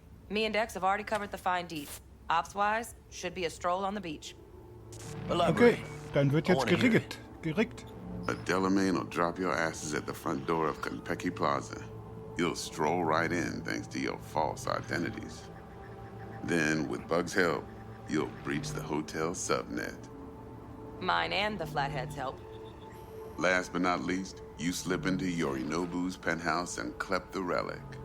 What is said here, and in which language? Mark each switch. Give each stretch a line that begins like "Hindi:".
English: Me and Dex have already covered the fine deeds. Ops-wise, should be a stroll on the beach.
German: Okay, dann wird jetzt gerickt.
English: A Delamain will drop your asses at the front door of Konpeki Plaza. You'll stroll right in thanks to your false identities. Then, with Bug's help, you'll breach the hotel subnet. Mine and the Flathead's help. Last but not least, you slip into Yorinobu's penthouse and clep the relic.